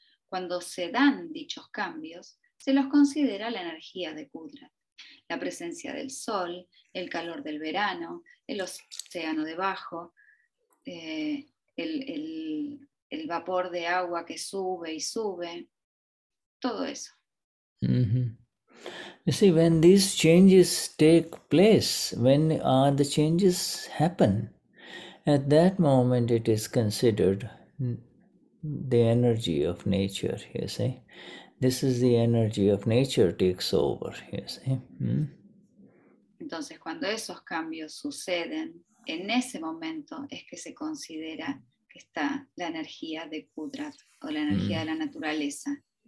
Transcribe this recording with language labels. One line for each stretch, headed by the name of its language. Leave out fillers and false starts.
Spanish: Cuando se dan dichos cambios, se los considera la energía de Kudrat. la presencia del sol, el calor del verano, el océano debajo, el vapor de agua que sube y sube, todo eso. Mm-hmm.
English: You see, when these changes take place, when the changes happen, at that moment it is considered the energy of nature, you see. This is the energy of nature takes over, you see.
Spanish: Entonces, cuando esos cambios suceden, en ese momento es que se considera que está la energía de Kudrati o la energía de la naturaleza.